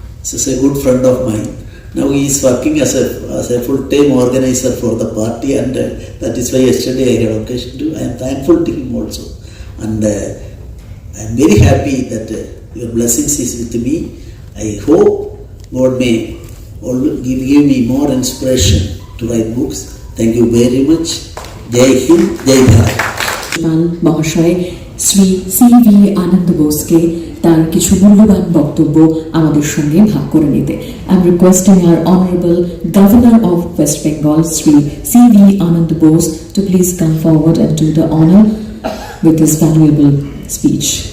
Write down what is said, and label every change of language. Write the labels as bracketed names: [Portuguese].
[English] This is a good friend of mine. Now he is working as a full-time organizer for the party, and that is why yesterday I had occasion to. I am thankful to him also, and I am very happy that your blessings is with me. I hope God may give me more inspiration to write books. Thank you very much. [Hindi] Jai Hind, Jai Bharat. [Bangla] মহাশয় Shri CV আনন্দ বোসকে তার কিছু মূল্যবান বক্তব্য আমাদের সঙ্গে ভাগ করে নিতে। [English] I'm requesting our honorable governor of West Bengal, Sri CV Anand Bose, to please come forward and do the honor with this valuable speech.